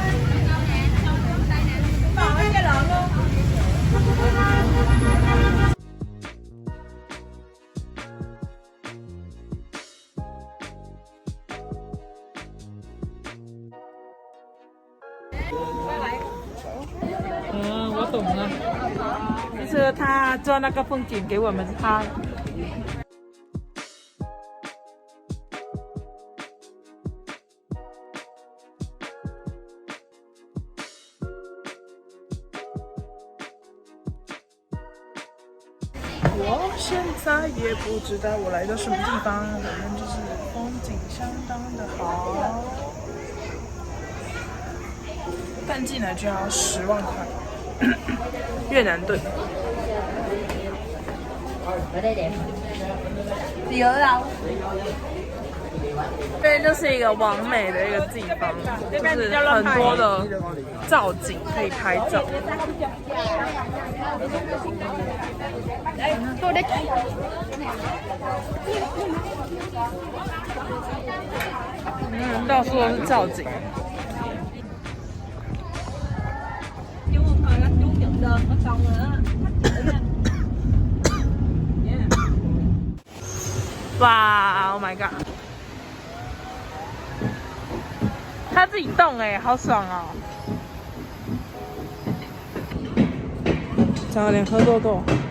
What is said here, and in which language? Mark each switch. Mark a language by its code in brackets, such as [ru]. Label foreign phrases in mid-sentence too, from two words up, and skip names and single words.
[vi] Còn bánh cây lợn luôn. Ừ, [zh] 我懂了。就是他做那个风景给我们看。我现在也不知道我来到什么地方，反正就是风景相当的好。但进来就要10万块，越南盾。 [vi] Ở đây đẹp. 你ở đâu？ [zh] 这边就是一个完美的一个地方，就是很多的造景可以拍照。到处都是造景。 [en] 哇 ！Oh my god！ [zh] 他自己动哎，好爽哦！想要点喝豆豆。